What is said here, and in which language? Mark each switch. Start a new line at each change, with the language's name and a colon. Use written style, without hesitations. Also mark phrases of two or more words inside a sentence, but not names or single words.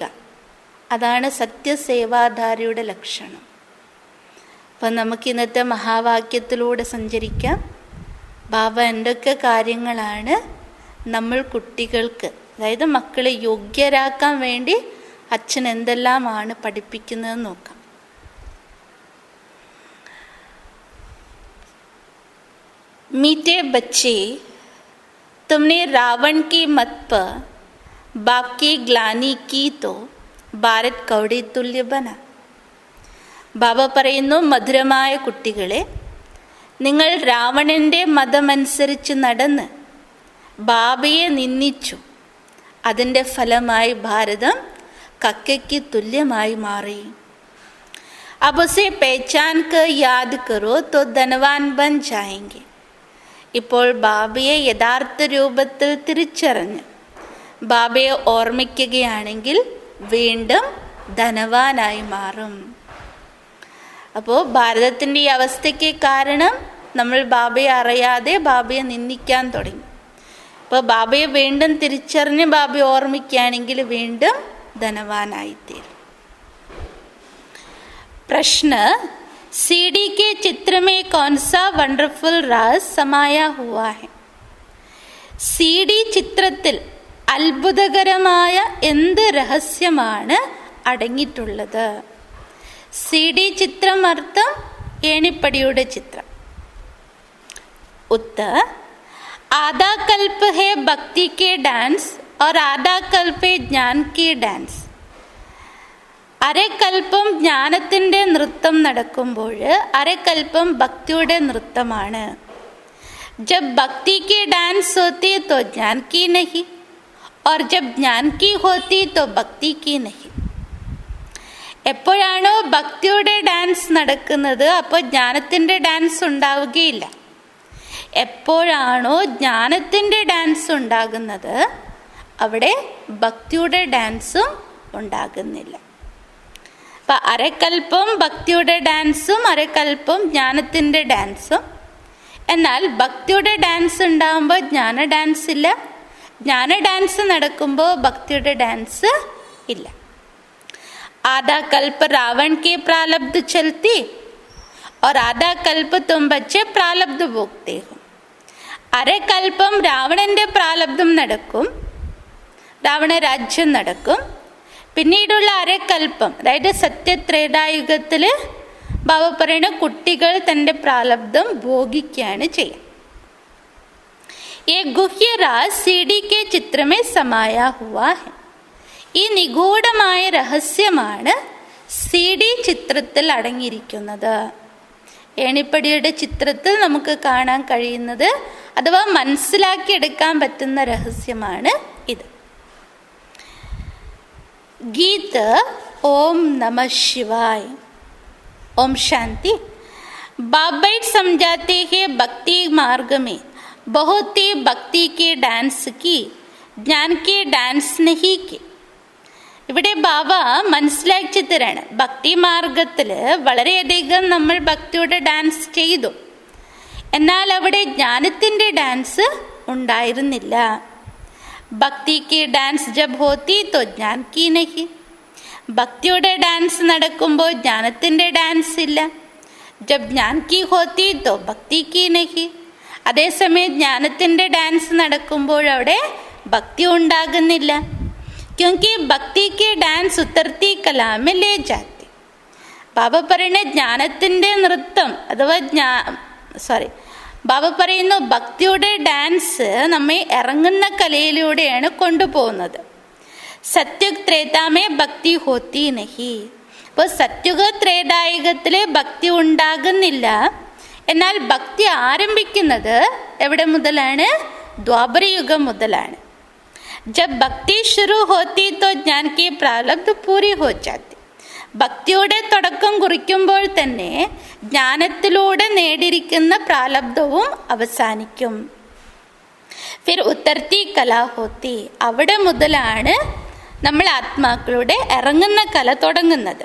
Malayalam: അതാണ് സത്യസേവാധാരിയുടെ ലക്ഷണം. അപ്പം നമുക്ക് ഇന്നത്തെ മഹാവാക്യത്തിലൂടെ സഞ്ചരിക്കാം. ബാബ എന്തൊക്കെ കാര്യങ്ങളാണ് നമ്മൾ കുട്ടികൾക്ക്, അതായത് മക്കളെ യോഗ്യരാക്കാൻ വേണ്ടി അച്ഛൻ എന്തെല്ലാമാണ് പഠിപ്പിക്കുന്നതെന്ന് നോക്കാം.
Hindi: मीठे बच्चे, तुमने रावण की मत पर बाप की ग्लानि की तो भारत कौड़ी तुल्य बना.
Malayalam: ബാബ പറയുന്നു, മധുരമായ കുട്ടികളെ, നിങ്ങൾ രാവണൻ്റെ മതമനുസരിച്ച് നടന്ന് ബാബയെ നിന്ദിച്ചു. അതിൻ്റെ ഫലമായി ഭാരതം കക്കയ്ക്ക് തുല്യമായി മാറി.
Hindi: अब उसे पहचान कर याद करो तो धनवान बन जाएंगे.
Malayalam: ഇപ്പോൾ ബാബയെ യഥാർത്ഥ രൂപത്തിൽ തിരിച്ചറിഞ്ഞ് ബാബയെ ഓർമ്മിക്കുകയാണെങ്കിൽ വീണ്ടും ധനവാനായി മാറും. അപ്പോൾ ഭാരതത്തിൻ്റെ ഈ അവസ്ഥയ്ക്ക് കാരണം നമ്മൾ ബാബയെ അറിയാതെ ബാബയെ നിന്ദിക്കാൻ തുടങ്ങി. അപ്പോൾ ബാബയെ വീണ്ടും തിരിച്ചറിഞ്ഞ് ബാബയെ ഓർമ്മിക്കുകയാണെങ്കിൽ വീണ്ടും धनवानाയിത്തീരും.
Hindi: प्रश्न, सीडी के चित्र में कौन सा वंडरफुल राज समाया हुआ है?
Malayalam: सीडी ചിത്രത്തിൽ അത്ഭുതകരമായ എന്ത് രഹസ്യമാണ് അടങ്ങിയിട്ടുള്ളത്? सीडी ചിത്രം അർത്ഥം ഏണിപ്പടിയുടെ ചിത്രം.
Hindi: उत्तर आधा कल्प है भक्ति के डांस और आधा कल्प है ज्ञान की डांस.
Malayalam: അരക്കൽപ്പം ജ്ഞാനത്തിൻ്റെ നൃത്തം നടക്കുമ്പോൾ അരക്കൽപ്പം ഭക്തിയുടെ നൃത്തമാണ്.
Hindi: जब भक्ति की डांस होती तो ज्ञान की नहीं और जब ज्ञान की होती तो भक्ति की नहीं.
Malayalam: എപ്പോഴാണോ ഭക്തിയുടെ ഡാൻസ് നടക്കുന്നത് അപ്പോൾ ജ്ഞാനത്തിൻ്റെ ഡാൻസ് ഉണ്ടാവുകയില്ല. എപ്പോഴാണോ ജ്ഞാനത്തിൻ്റെ ഡാൻസ് ഉണ്ടാകുന്നത് അവിടെ ഭക്തിയുടെ ഡാൻസും ഉണ്ടാകുന്നില്ല. അപ്പം അരക്കൽപ്പം ഭക്തിയുടെ ഡാൻസും അരക്കൽപ്പം ജ്ഞാനത്തിൻ്റെ ഡാൻസും. എന്നാൽ ഭക്തിയുടെ ഡാൻസ് ഉണ്ടാകുമ്പോൾ ജ്ഞാന ഡാൻസ് ഇല്ല, ജ്ഞാന ഡാൻസ് നടക്കുമ്പോൾ ഭക്തിയുടെ ഡാൻസ് ഇല്ല.
Hindi: आधा कल्प रावण के प्रारब्ध चलती और आधा कल्प तुम बच्चे प्रारब्ध भोगते हो.
Malayalam: അരക്കൽപ്പം രാവണൻ്റെ പ്രാരബ്ധം നടക്കും, രാവണ രാജ്യം നടക്കും. പിന്നീടുള്ള അരക്കൽപ്പം, അതായത് സത്യത്രേതായുഗത്തിൽ ബാബ പറയുന്ന കുട്ടികൾ തൻ്റെ പ്രാരബ്ധം ഭോഗിക്കുകയാണ് ചെയ്യുക.
Hindi: ये गुह्य राज सीडी के चित्र में समाया हुआ है.
Malayalam: ഈ നിഗൂഢമായ രഹസ്യമാണ് CD ചിത്രത്തിൽ അടങ്ങിയിരിക്കുന്നത്. ഏണിപ്പടിയുടെ ചിത്രത്തിൽ നമുക്ക് കാണാൻ കഴിയുന്നത് അഥവാ മനസ്സിലാക്കിയെടുക്കാൻ പറ്റുന്ന രഹസ്യമാണ് ഇത്.
Hindi: गीत ओम नमः शिवाय. ओम शांति. बाबा समझाते हैं भक्ति मार्ग में बहुत ही भक्ति के डांस की, ज्ञान के डांस नहीं की.
Malayalam: ഇവിടെ ബാബ മനസ്സിലാക്കി തരാണ്, ഭക്തി മാർഗത്തിൽ വളരെയധികം നമ്മൾ ഭക്തിയുടെ ഡാൻസ് ചെയ്തു, എന്നാൽ അവിടെ ജ്ഞാനത്തിൻ്റെ ഡാൻസ് ഉണ്ടായിരുന്നില്ല.
Hindi: भक्ति की डांस जब होती तो ज्ञान की नहीं.
Malayalam: ഭക്തിയുടെ ഡാൻസ് നടക്കുമ്പോൾ ജ്ഞാനത്തിൻ്റെ ഡാൻസ് ഇല്ല.
Hindi: जब ज्ञान की होती तो भक्ति की नहीं.
Malayalam: അതേസമയം ജ്ഞാനത്തിൻ്റെ ഡാൻസ് നടക്കുമ്പോൾ അവിടെ ഭക്തി ഉണ്ടാകുന്നില്ല.
Hindi: क्योंकि भक्ति के डांस उतरती कला में ले जाती.
Malayalam: ബാബ പറയുന്ന ജ്ഞാനത്തിൻ്റെ നൃത്തം അഥവാ ബാബ പറയുന്നു ഭക്തിയുടെ ഡാൻസ് നമ്മെ ഇറങ്ങുന്ന കലയിലൂടെയാണ് കൊണ്ടുപോകുന്നത്.
Hindi: सतयुग त्रेता में भक्ति होती नहीं.
Malayalam: അപ്പോൾ സത്യുഗ ത്രേതായുഗത്തിൽ ഭക്തി ഉണ്ടാകുന്നില്ല. എന്നാൽ ഭക്തി ആരംഭിക്കുന്നത് എവിടെ മുതലാണ്? ദ്വാപരയുഗം മുതലാണ്.
Hindi: जब भक्ति शुरू होती तो ज्ञान की प्रारब्ध पूरी हो जाती.
Malayalam: ഭക്തിയുടെ തുടക്കം കുറിക്കുമ്പോൾ തന്നെ ജ്ഞാനത്തിലൂടെ നേടിയിരിക്കുന്ന പ്രാരബ്ധവും അവസാനിക്കും.
Hindi: फिर उतरती कला होती.
Malayalam: അവിടെ മുതലാണ് നമ്മൾ ആത്മാക്കളുടെ ഇറങ്ങുന്ന കല തുടങ്ങുന്നത്.